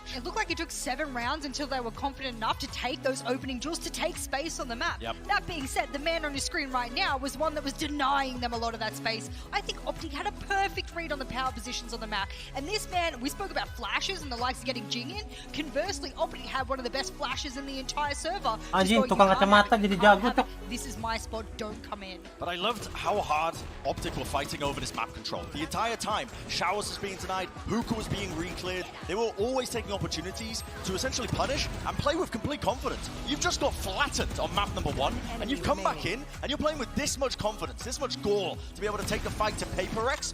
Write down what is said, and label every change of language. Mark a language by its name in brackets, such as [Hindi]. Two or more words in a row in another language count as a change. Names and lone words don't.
[English] It looked like it took 7 rounds until they were confident enough to take those opening duels, to take space on the map. That being said, the man on your screen right now was one that was denying them a lot of that space. I think OPTIC had a perfect read on the power positions on the map, and this man, we spoke about flashes and the likes of getting Jing in. Conversely, OPTIC had one of the best flashes in the entire server. [Sundanese] Anjing, tukang kacamata jadi jago tuh. [English] This is my spot, don't come in. But I loved how hard OPTIC were fighting over this map control. The entire time, Showers was being denied, Hookah was being re-cleared. They were always taking opportunities to essentially punish and play with complete confidence. You've just got flattened on map number 1, and you've come back in, and you're playing with this much confidence, this much gall to be able to take the fight to Paper X.